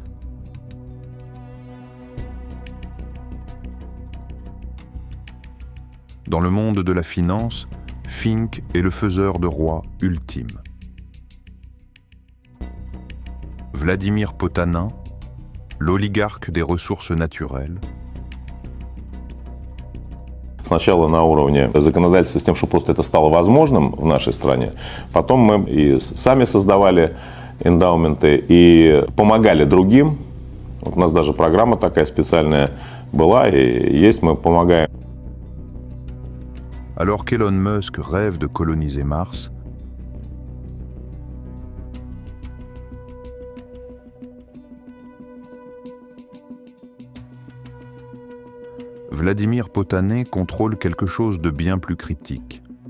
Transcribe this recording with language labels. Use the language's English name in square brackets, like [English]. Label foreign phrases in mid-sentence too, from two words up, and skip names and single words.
[French] Dans le monde de la finance, Fink est le faiseur de roi ultime. Vladimir Potanin, l'oligarque des ressources naturelles, [Russian] Сначала на уровне законодательства с тем, чтобы просто это стало возможным в нашей стране. Потом мы и сами создавали эндаументы и помогали другим. Вот у нас даже программа такая специальная была и есть, мы помогаем. [French] Alors qu'Elon Musk rêve de coloniser Mars, Vladimir Potanin contrôle quelque chose de bien plus critique.